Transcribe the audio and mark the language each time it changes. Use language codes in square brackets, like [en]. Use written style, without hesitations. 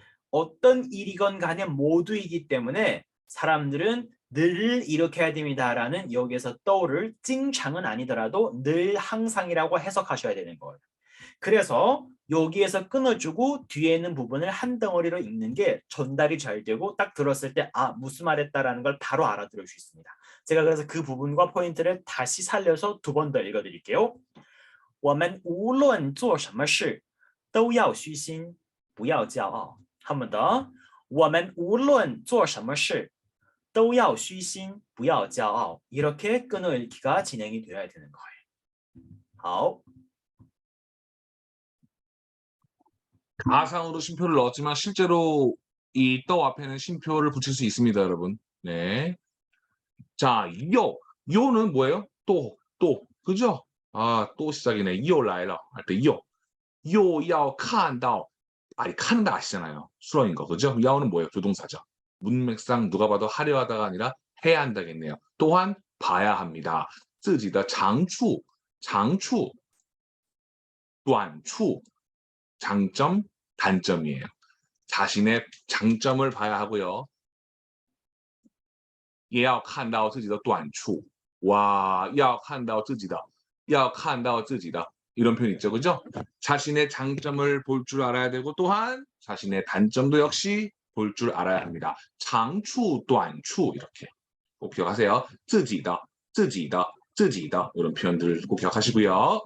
[ko] 어떤 일이건 간에 모두이기 때문에 사람들은 늘 이렇게 해야 됩니다라는 여기에서 떠오를 찡창은 아니더라도 늘 항상이라고 해석하셔야 되는 거예요. 그래서 여기에서 끊어주고 뒤에 있는 부분을 한 덩어리로 읽는 게 전달이 잘 되고 딱 들었을 때 아 무슨 말 했다라는 걸 바로 알아들을 수 있습니다. 제가 그래서 그 부분과 포인트를 다시 살려서 두 번 더 읽어드릴게요. [zh] 我们无论做什么事都要虚心不要骄傲. [ko] 한 번 더. [zh] 我们无论做什么事都要虚心不要骄傲. [ko] 이렇게 끊어읽기가 진행이 되어야 되는 거예요. [zh] 好. [ko] 가상으로 쉼표를 넣었지만 실제로 이 떠 앞에는 쉼표를 붙일 수 있습니다, 여러분. 네. 자, 요는 뭐예요? 또, 그죠? 또 시작이네. 요来了 할 때 요. [zh] 要看到 [ko] 아니, 칸다 아시잖아요. 수로인 거, 그죠? 야오는 뭐예요? 조동사죠. 문맥상 누가 봐도 하려 하다가 아니라 해야 한다겠네요. 또한 봐야 합니다. [zh] 自己的长处, [ko] 장추, 短处, 장점, 단점이에요. 자신의 장점을 봐야 하고요. [zh] 也要看到自己的短处. [ko] 와, [zh] 要看到自己的 [ko] 이런 표현 있죠, 그죠? 자신의 장점을 볼 줄 알아야 되고 또한 자신의 단점도 역시 볼 줄 알아야 합니다. 장추, 短处 이렇게. 꼭 기억하세요. [zh] 自己的,自己的,自己的 [ko] 이런 표현들 꼭 기억하시고요.